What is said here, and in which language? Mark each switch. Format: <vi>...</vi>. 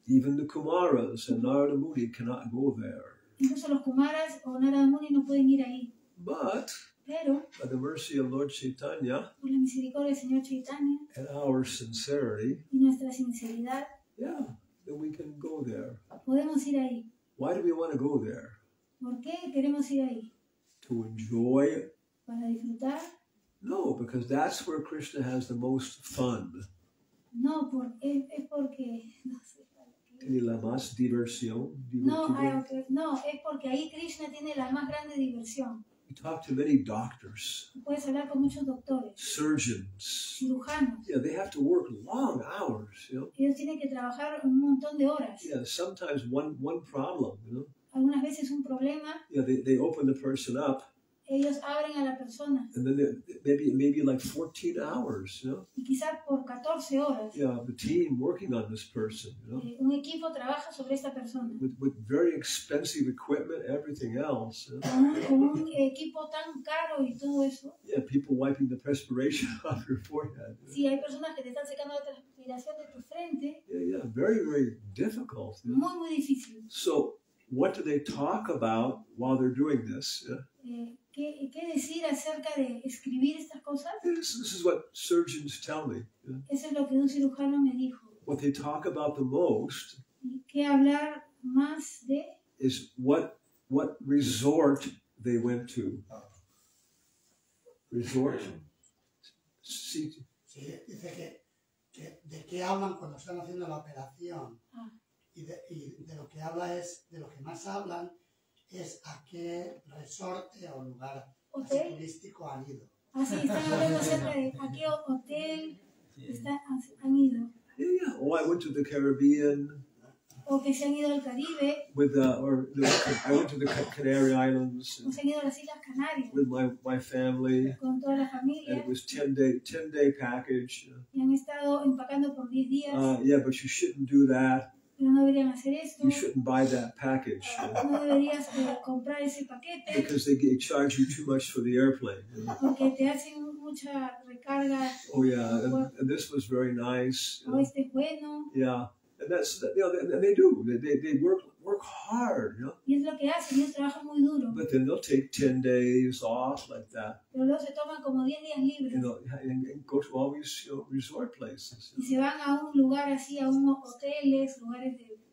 <en>Even the Kumaras and Narada Muni cannot go there.</en> <es>Incluso los Kumaras o Narada Muni no pueden ir ahí. Pero,</es> <en>by the mercy of Lord Chaitanya,</en> <es>por la misericordia del Señor Chaitanya,</es> <en>and our sincerity,</en> <es>y nuestra sinceridad,</es> <en>then we can go there.</en> <es>Podemos ir ahí.</es> <en>Why do we want to go there?</en> <es>¿Por qué queremos ir ahí?</es> <en>To enjoy it?</en> <es>¿Para disfrutar?</es> <en>No, because that's where Krishna has the most fun.</en> <es>No, es porque... No sé. Tiene la más diversión. No, es porque ahí Krishna tiene la más grande diversión.</es> <en>You talk to many doctors.</en> <es>Puedes hablar con muchos doctores.</es> <en>Surgeons.</en> <es>Cirujanos.</es> <en>Yeah, they have to work long hours, you know.</en> <es>Ellos tienen que trabajar un montón de horas.</es> <en>Yeah, sometimes one problem, you know.</en> <es>Algunas veces un problema.</es> <en>Yeah, they open the person up.</en> <es>Ellos abren a la persona.</es> <en>And then maybe like 14 hours, you know.</en> <es>Y quizás por 14 horas.</es> <en>Yeah, the team working on this person, you know.</en> <es>Un equipo trabaja sobre esta persona.</es> <en>With very expensive equipment, everything else. You know?</en> <es>Con un equipo tan caro y todo eso.</es> <en>Yeah, people wiping the perspiration off your forehead. You know?</en> <es>Sí, hay personas que te están secando la transpiración de tu frente.</es> <en>Yeah, very, very difficult. You know?</en> <es>Muy difícil.</es> <en>So, what do they talk about while they're doing this? Yeah?</en> <es>¿Qué decir acerca de escribir estas cosas?</es> <en>This is what surgeons tell me. Yeah?</en> <es>Eso es lo que un cirujano me dijo.</es> <en>What they talk about the most</en> <es>¿Qué hablar más de?</es> <en>Is what resort they went to. Resort.</en> <es>Sí, dice que de qué hablan cuando están haciendo la operación. Y de lo que habla es, de lo que más hablan es a qué resorte o lugar turístico han ido. Sí, están hablando acerca de a qué hotel han ido.</es> <en>Yeah. Oh, I went to the Caribbean.</en> <es>O que se han ido al Caribe.</es> <en>I went to the Canary Islands.</en> <es>O se han ido a las Islas Canarias.</es> <en>With my family.</en> <es>Con toda la familia.</es> <en>And it was 10-day package.</en> <es>Y han estado empacando por 10 días.</es> <en>Yeah, but you shouldn't do that.</en> <es>Pero no deberían hacer esto.</es> <en>You shouldn't buy that package.</en> <es>No deberías comprar ese paquete.</es> <en>Because they charge you too much for the airplane. You know?</en> <es>Porque te hacen mucha recarga.</es> <en>Oh yeah, and this was very nice.</en> <es>Este es bueno.</es> <en>Yeah, and that's and they do. They work hard. You know.</en> <es>Y es lo que hacen. Ellos trabajan muy duro.</es> <en>But then they'll take 10 days off like that.</en> <es>Pero luego se toman como 10 días libres.</es> <en>You know, and go to all these resort places.</en> <es>Y se van a un lugar así, a unos hoteles, lugares de.</es>